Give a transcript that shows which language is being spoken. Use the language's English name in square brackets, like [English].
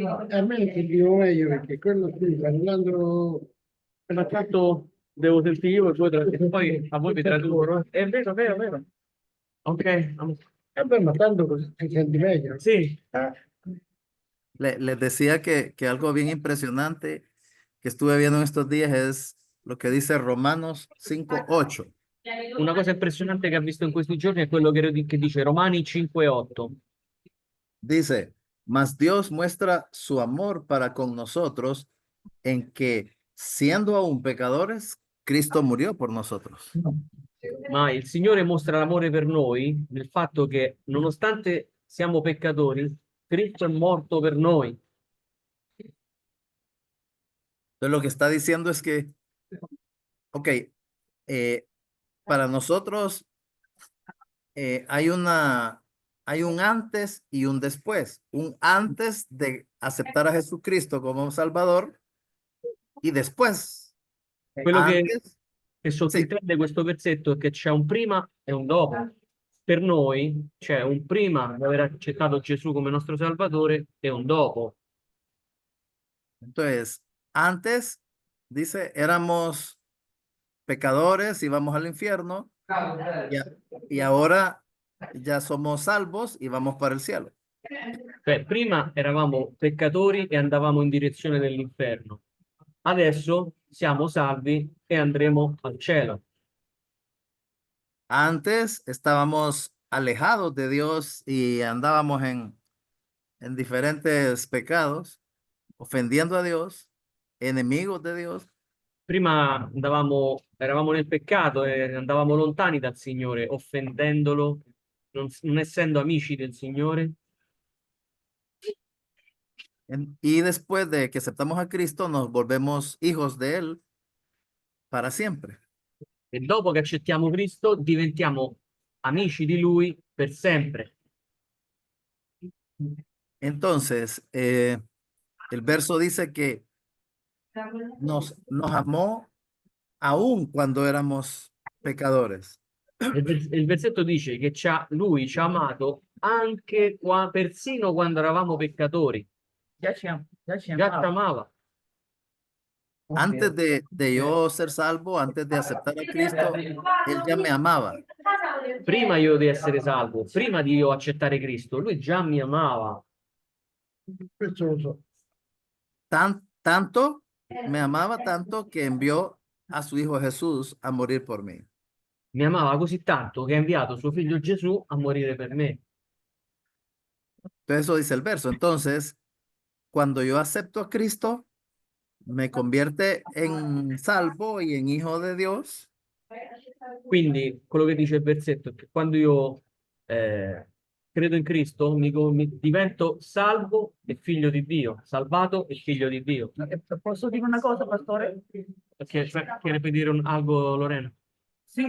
[Italian] A me ti dico meglio perché quello qui parlando ma tanto devo sentire io e poi a voi vi traduco. È vero, vero, vero. Ok, vabbè, ma tanto così ti senti meglio. sì. [Spanish] Les decía que algo bien impresionante que estuve viendo en estos días es lo que dice Romanos 5:8. [Italian] Una cosa impressionante che ho visto in questi giorni è quello che dice Romani 5:8. [Spanish] Dice, mas Dios muestra su amor para con nosotros en que, siendo aún pecadores, Cristo murió por nosotros. [Italian] Ma il Signore mostra l'amore per noi nel fatto che, nonostante siamo peccatori, Cristo è morto per noi. [Spanish] Entonces lo que está diciendo es que, ok, para nosotros hay un antes y un después. Un antes de aceptar a Jesucristo como Salvador y después. [Italian] Quello [Spanish] Antes, [Italian] che sottintende questo versetto è che c'è un prima e un dopo. Per noi c'è un prima di aver accettato Gesù come nostro Salvatore e un dopo. [Spanish] entonces, antes, dice, éramos pecadores, íbamos al infierno y ahora ya somos salvos y vamos para el cielo. [Italian] Cioè, prima eravamo peccatori e andavamo in direzione dell'inferno. Adesso siamo salvi e andremo al cielo. [Spanish] Antes estábamos alejados de Dios y andábamos en diferentes pecados, ofendiendo a Dios, enemigos de Dios. [Italian] Prima eravamo nel peccato e andavamo lontani dal Signore, offendendolo, non essendo amici del Signore. [Spanish] Y después de que aceptamos a Cristo, nos volvemos hijos de Él para siempre. [Italian] E dopo che accettiamo Cristo, diventiamo amici di Lui per sempre. [Spanish] Entonces, el verso dice que nos amó aún cuando éramos pecadores. [Italian] Il versetto dice che Lui ci ha amato anche persino quando eravamo peccatori. Già ci Già ci amava. amava. [Spanish] Antes de yo ser salvo, antes de aceptar a Cristo, Él ya me amaba. [Italian] Prima io di essere salvo, prima di io accettare Cristo, Lui già mi amava. Questo lo so. [Spanish] Tanto, me amaba tanto que envió a su Hijo Jesús a morir por mí. [Italian] Mi amava così tanto che ha inviato suo figlio Gesù a morire per me. [Spanish] Entonces eso dice el verso. Entonces, cuando yo acepto a Cristo, me convierte en salvo y en hijo de Dios. [Italian] Quindi quello che dice il versetto è che quando io credo in Cristo mi divento salvo e figlio di Dio, salvato e figlio di Dio. Posso dire una cosa, pastore? [Spanish] Perché quiere dire algo, Lorena? [Italian] Sì.